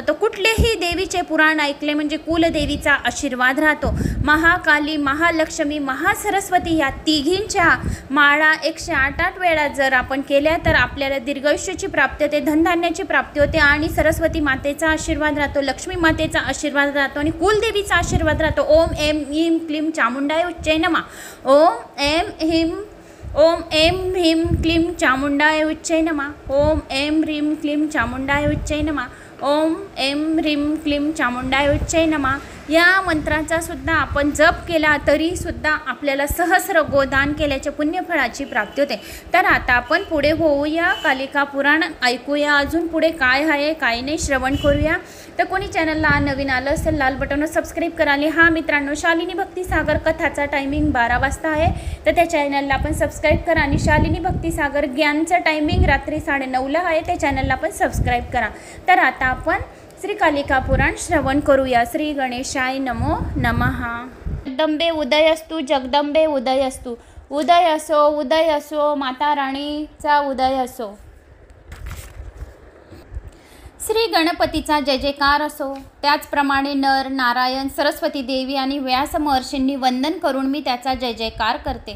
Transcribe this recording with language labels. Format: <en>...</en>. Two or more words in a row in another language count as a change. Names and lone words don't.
<mr>तर कुठलेही देवीचे पुराण ऐकले म्हणजे कुलदेवीचा आशीर्वाद राहतो। महाकाली, महालक्ष्मी, महासरस्वती या तिघींच्या माळा 108 वेळा जर आपण केल्या तर आपल्याला दीर्घायुष्याची प्राप्ती होते, धनधान्याची प्राप्ती होते आणि सरस्वती मातेचा आशीर्वाद राहतो, लक्ष्मी मातेचा आशीर्वाद राहतो आणि कुलदेवीचा आशीर्वाद राहतो।</mr> <sa>ओम ऐं ह्रीं क्लीं चामुंडाय उच्चै नमः। ओम ऐं ह्रीं क्लीं चामुंडाय उच्चै नमः। ओम ऐं ह्रीं क्लीं चामुंडाय उच्चै नमः। ओम ऐं ह्रीं क्लीं चामुंडाय उच्चै नमः।</sa> <mr>या मंत्राचा सुद्धा आपण जप केला तरी सुद्धा आपल्याला सहस्र गोदान केल्याच्या पुण्यफळाची प्राप्ती होते। तर आता आपण पुढे होऊया, कालिका पुराण ऐकूया, अजून पुढे काय आहे काय नाही श्रवण करूया। तर कोणी चॅनलला नवीन आलं असेल लाल बटनवर सबस्क्राईब करा। आणि हा मित्रांनो, शालिनी भक्तिसागर कथाचा टायमिंग 12 वाजता आहे, तर त्या चॅनलला पण सबस्क्राईब करा। आणि शालिनी भक्तिसागर ज्ञानचं टायमिंग रात्री 9:30ला आहे, त्या चॅनलला पण सबस्क्राईब करा। तर आता आपण श्री कालिका पुराण श्रवण करूया।</mr> <sa>श्री गणेशाय नमो नमः। जगदंबे उदयस्तु, जगदंबे उदयस्तु,</sa> <mr>उदय असो माता राणीचा उदय असो। श्री गणपतीचा जय जयकार असो। त्याचप्रमाणे नर, नारायण, सरस्वती देवी आणि व्यास महर्षींनी वंदन करून मी त्याचा जय जयकार करते।</mr>